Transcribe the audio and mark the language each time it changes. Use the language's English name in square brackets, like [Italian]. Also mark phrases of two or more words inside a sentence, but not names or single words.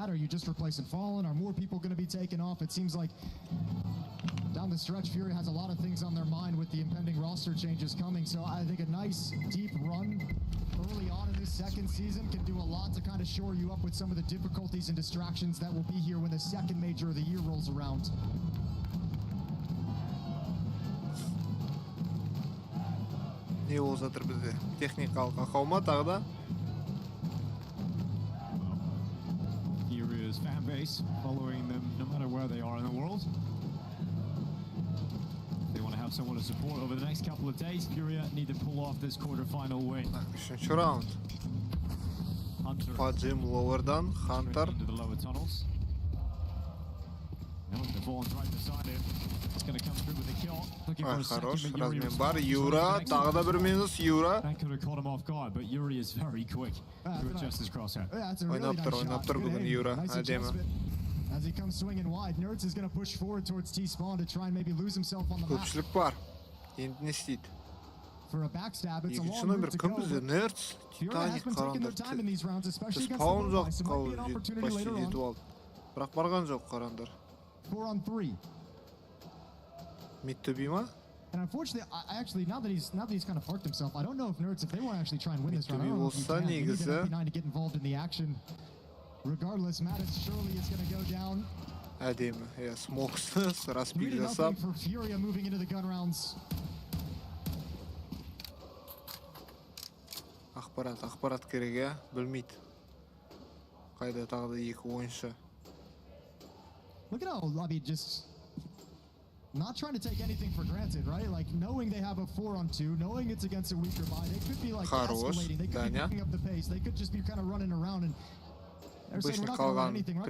[English] Are you just replacing Fallen? Are more people going to be taken off? It seems like down the stretch, Furia has a lot of things on their mind with the impending roster changes coming. So I think a nice deep run early on in this second season can do a lot to kind of shore you up with some of the difficulties and distractions that will be here when the second major of the year rolls around. [Kazakh] Не болып жатыр бізде? Техникалық ақау ма тағы да? [English] Furia's fan base following them no matter where they are in the world. They want to have someone to support over the next couple of days. Furia need to pull off this quarterfinal win. [Kazakh] Үшінші раунд. Паджим лоуердан, Хантер. [English] Into the lower tunnels. Now the Vaughn's right beside him. It's going to come through with a kill. Looking for a [Kazakh] Хорош, [English] second, but Yuri [Kazakh] размен бар. Юра, тағы да бір минус, Юра. [English] That could have caught him off guard, but Yuri is very quick to adjust his crosshair. [Kazakh] Ойнап тұр бүгін Юра, әдемі. [English] As he comes swinging wide, Nerds is going to push forward towards T-spawn to try and maybe lose himself on the map. [Kazakh] Көпшілік бар. Енді не істейді? [English] For a backstab, it's a [Kazakh] Екінші [English] long [Kazakh] нөмір [English] route to [Kazakh] кім [English] go. [Kazakh] бізде? Nerds, Titanic қараңдар. Спаун жоқ, почти жетіп алды. Бірақ барған жоқ қараңдар. [English] 4-on-3. Mid to be ма? And unfortunately, I actually now that he's kind of parked himself, I don't know if Nerds, if they want to actually try and win this round, I don't know if you can. We need an MP9 to get involved in the action. Regardless, Mattis surely is going to go down. [Kazakh] Әдемі, смоксыз, распик [English] Really [Kazakh] жасап. [English] nothing for Furia moving into the gun rounds. [Kazakh] Ақпарат керек, я? Білмейді. Қайда тағы да екі ойыншы. [English] Look at how, I mean, just not trying to take anything for granted, right? Like, knowing they have a 4-on-2, knowing it's against a weaker buy, they could be, like, escalating. They could be picking up the pace. They could just be kind of running around and they're saying, we're not going to run anything, right?